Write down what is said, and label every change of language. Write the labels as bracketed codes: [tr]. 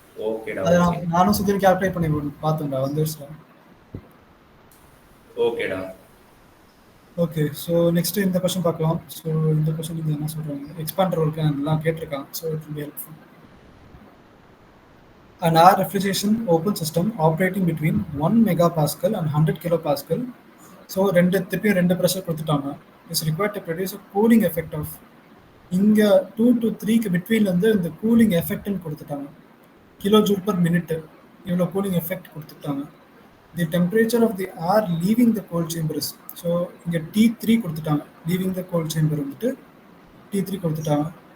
[ta] ஓகேடா, நானும் சுத்தி கால்குலேட் பண்ணி பார்த்தேன்டா, வந்துருச்சா. ஓகேடா, ஓகே. ஸோ நெக்ஸ்ட் இந்த கொஸ்டின் பார்க்கலாம். ஸோ இந்த கொஸ்டின் இது என்ன சொல்றாங்க, எக்ஸ்பாண்டர் ஒர்க் எல்லாம் கேட்டிருக்காங்க. [en] So it will be helpful. An air refrigeration open system operating between 1 megapascal and 100 kilopascal. [ta] So ரெண்டு ப்ரெஷர் கொடுத்துட்டாங்க. [en] it's required to produce a cooling effect of, [ta] இங்கே 2 to 3க்கு பிட்வீனில் வந்து இந்த கூலிங் எஃபெக்ட்னு கொடுத்துட்டாங்க, [en] Kilo joule per minute. [ta] இவ்வளோ cooling effect கொடுத்துட்டாங்க. [en] The temperature of the air leaving the cold chambers. [ta] So இங்கே T3 கொடுத்துட்டாங்க, [en] leaving the cold chamber [ta] வந்துட்டு T3 கொடுத்துட்டாங்க.